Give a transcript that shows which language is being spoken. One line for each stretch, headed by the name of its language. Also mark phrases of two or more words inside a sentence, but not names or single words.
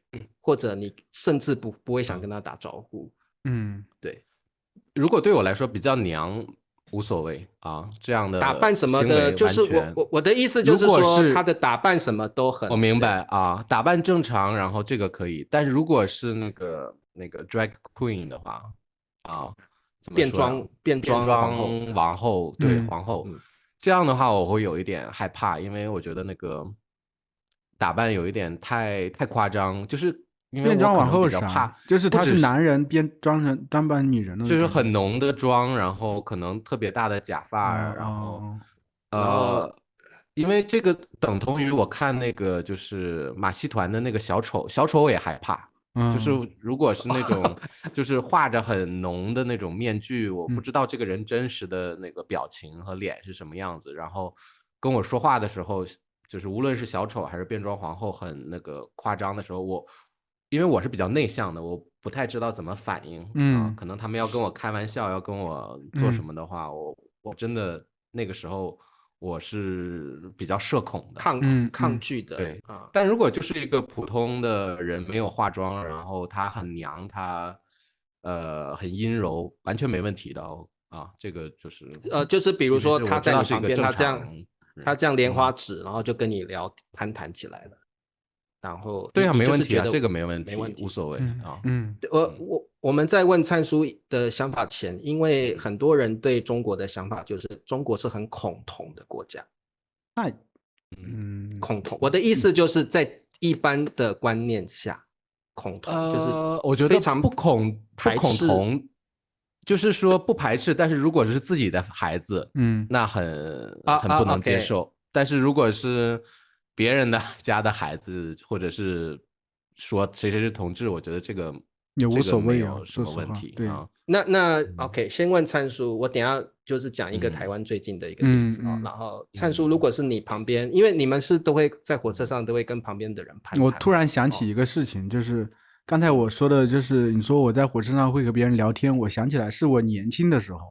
Chinese: 或者你甚至不會想跟他打招呼？對。如果對我來說比較娘，無所謂啊，這樣的打扮什麼的，就是我的意思就是說，他的打扮什麼都很，我明白啊，打扮正常，然後這個可以。但是如果是那個
English: drag queen
Chinese: 的话，啊，變裝王后，对，皇后，這樣的話我會有一點害怕，因為我覺得那個打扮有一點太誇張，就是因為我可能比較怕，就是他是男人裝扮女人的，就是很濃的妝，然後可能特別大的假髮，然後因為這個等同於我看那個就是馬戲團的那個小丑我也害怕，就是如果是那種就是畫着很濃的那種面具，我不知道這個人真實的那個表情和臉是什麼樣子，然後跟我說話的時候，就是無論是小丑還是變裝皇後很那個誇張的時候，因為我是比較內向的，我不太知道怎麼反應，可能他們要跟我開玩笑，要跟我做什麼的話，我真的那個時候我是比較社恐的，抗拒的。對，但如果就是一個普通的人，沒有化妝，然後他很娘，他很陰柔，完全沒問題的啊，這個就是比如說他在你旁邊，他這樣蓮花指，然後就跟你攀談起來了。然後對啊，沒問題啊，這個沒問題，無所謂啊。我們在問燦叔的想法前，因為很多人對中國的想法就是中國是很恐同的國家。恐同，我的意思就是在一般的觀念下，恐同就是我覺得非常不恐同，就是說不排斥，但是如果是自己的孩子，那很不能接受。但是如果是別人的家的孩子，或者是說誰是同志，我覺得這個也無所謂，沒有什麼問題。對，那 OK， 先問燦叔，我等一下就是講一個台灣最近的一個例子然後燦叔，如果是你旁邊，因為你們是都會在火車上都會跟旁邊的人攀談。我突然想起一個事情，就是剛才我說的，就是你說我在火車上會和別人聊天，我想起來是我年輕的時候。